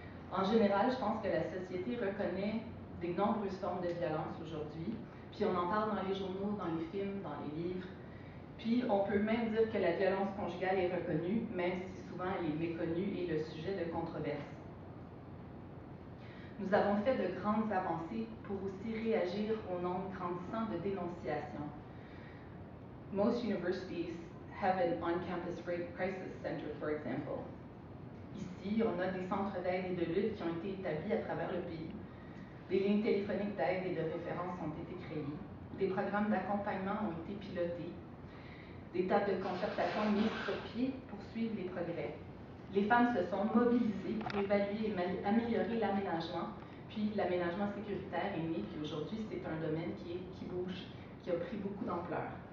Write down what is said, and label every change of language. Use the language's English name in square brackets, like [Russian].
[French] En général, je pense que la société reconnaît des nombreuses formes de violence aujourd'hui, puis on en parle dans les journaux, dans les films, dans les livres. Puis on peut même dire que la violence conjugale est reconnue, même si souvent elle est méconnue et le sujet de controverse. Nous avons fait de grandes avancées pour aussi réagir au nombre grandissant de dénonciations. [English] Most universities have an on-campus rape crisis center, for example. [French] Ici, on a des centres d'aide et de lutte qui ont été établis à travers le pays. Des lignes téléphoniques d'aide et de référence ont été créées. Des programmes d'accompagnement ont été pilotés. Des tables de concertation mises sur pied pour suivre les progrès. Les femmes se sont mobilisées pour évaluer et améliorer l'aménagement, puis l'aménagement sécuritaire est né, puis aujourd'hui, c'est un domaine qui bouge, qui a pris beaucoup d'ampleur.